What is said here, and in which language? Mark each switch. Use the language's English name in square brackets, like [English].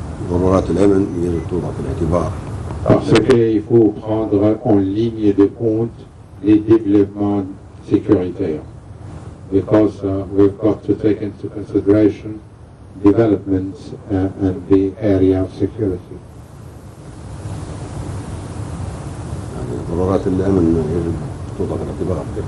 [Arabic] ضرورات الأمن يجب توضع في الاعتبار. [French] Parce qu'il faut prendre en ligne de compte les développements sécuritaires. [English] Because we've got to take into consideration developments and the area of security. [Arabic] يعني ضرورات الأمن يجب توضع في الاعتبار.